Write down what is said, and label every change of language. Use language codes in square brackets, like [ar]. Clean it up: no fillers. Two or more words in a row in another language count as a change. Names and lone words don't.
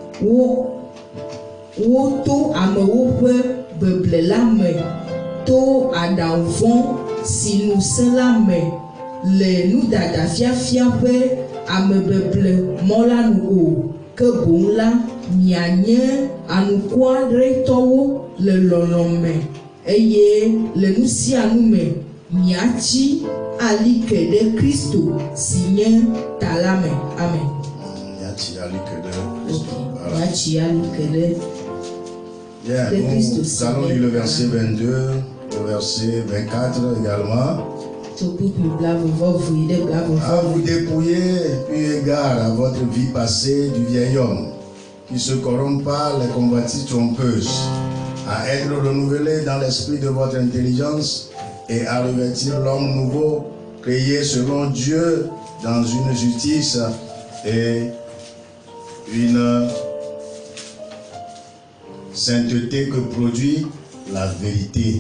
[ee] wo to amewo ƒe beble la me to aɖavɔ si ŋusẽ la me le nudada fiafia ƒe amebeble mɔ la nu o ke boŋ la mianye anukuaɖetɔwo le lɔlɔ̃ me eye le nu sia nu me miatsi alike ɖe Kristo si nye ta la me. Amen. Miatsi alike ɖe Kristo. Miatsi alike ɖe. [fr] Bien, nous allons lire le verset 22, le verset 24 également. À vous dépouiller, eu égard à votre vie passée du vieil homme, qui se corrompt par les convoitises trompeuses, à être renouvelé dans l'esprit de votre intelligence et à revêtir l'homme nouveau, créé selon Dieu dans une justice et une sainteté que produit la vérité.